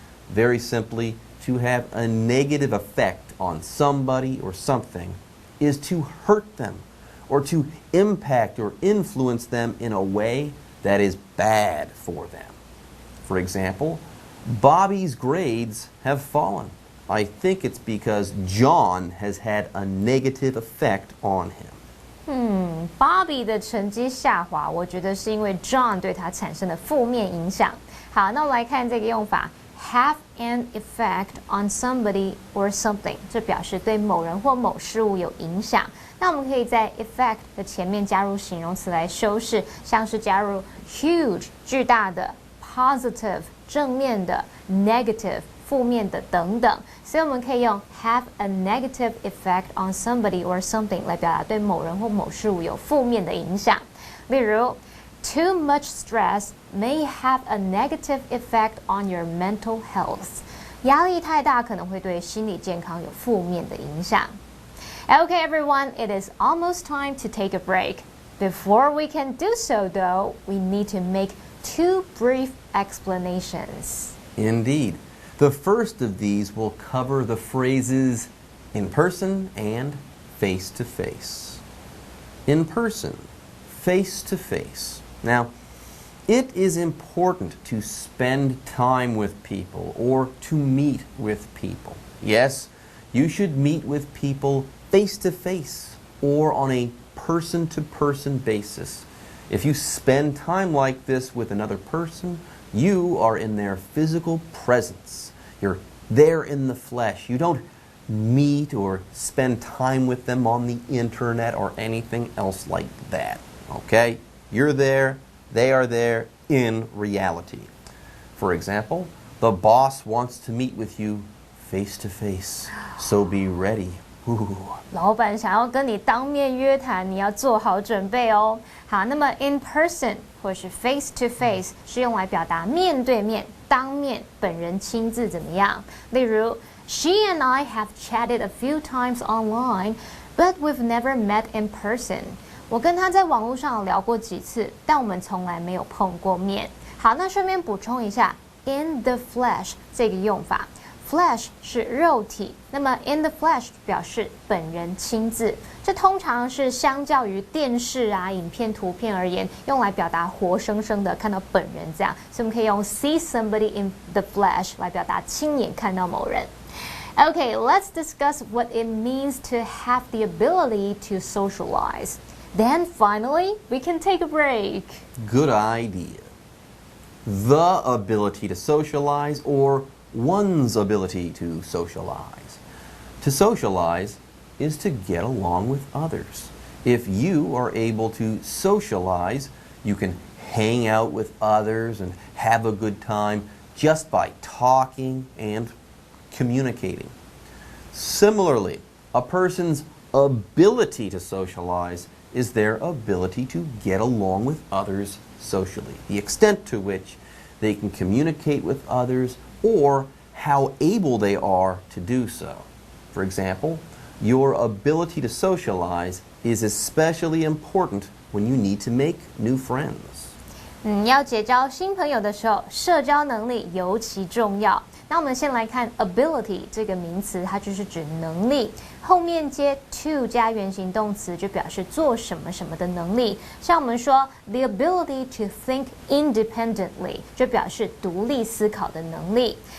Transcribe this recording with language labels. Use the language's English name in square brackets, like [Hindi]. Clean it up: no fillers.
[English] Very simply, to have a negative effect on somebody or something is to hurt them or to impact or influence them in a way that is bad for them. For example, Bobby's grades have fallen. I think it's because John has had a negative effect on him. [Chinese] Bobby 的成绩下滑，我觉得是因为 John 对他产生的负面影响。好，那我们来看这个用法 [English] have an effect on somebody or something， [Chinese] 这表示对某人或某事物有影响。那我们可以在 effect 的前面加入形容词来修饰，像是加入 huge 巨大的 positive 正面的 negative 负面的等等，所以我们可以用 [English] have a negative effect on somebody or something [Chinese] 来表达对某人或某事物有负面的影响。例如 [English] Too much stress may have a negative effect on your mental health. [Chinese] 压力太大可能会对心理健康有负面的影响。 [English] Okay, everyone, it is almost time to take a break. Before we can do so, though, we need to make 2 brief explanations. Indeed. The first of these will cover the phrases in person and face to face. In person, face to face. Now, it is important to spend time with people or to meet with people. Yes, you should meet with people face to face or on a person-to-person basis. If you spend time like this with another person, you are in their physical presence. You're there in the flesh. You don't meet or spend time with them on the internet or anything else like that. Okay? You're there, they are there in reality. For example, the boss wants to meet with you face to face, so be ready. Ooh. [Chinese] 老板想要跟你当面约谈，你要做好准备哦。好，那么 [English] in person [Chinese] 或是 [English] face to face [Chinese] 是用来表达面对面、当面、本人亲自怎么样。例如 [English] She and I have chatted a few times online, but we've never met in person. [Chinese] 我跟她在网络上聊过几次，但我们从来没有碰过面。好，那顺便补充一下 [English] in the flesh [Chinese] 这个用法。 Flesh 是肉体，那么 [English] in the flesh [Chinese] 表示本人亲自，这通常是相较于电视啊、影片、图片而言，用来表达活生生的看到本人这样，所以我们可以用 [English] see somebody in the flesh [Chinese] 来表达亲眼看到某人。 [English] Okay, let's discuss what it means to have the ability to socialize. Then finally, we can take a break. Good idea. The ability to socialize or one's ability to socialize. To socialize is to get along with others. If you are able to socialize, you can hang out with others and have a good time just by talking and communicating. Similarly, a person's ability to socialize is their ability to get along with others socially, the extent to which they can communicate with others or how able they are to do so. For example, your ability to socialize is especially important when you need to make new friends. [Chinese] 要结交新朋友的时候，社交能力尤其重要。那我们先来看 ability 这个名词，它就是指能力，后面接 to 加原形动词，就表示做什么什么的能力。像我们说 [English] the ability to think independently， [Chinese] 就表示独立思考的能力。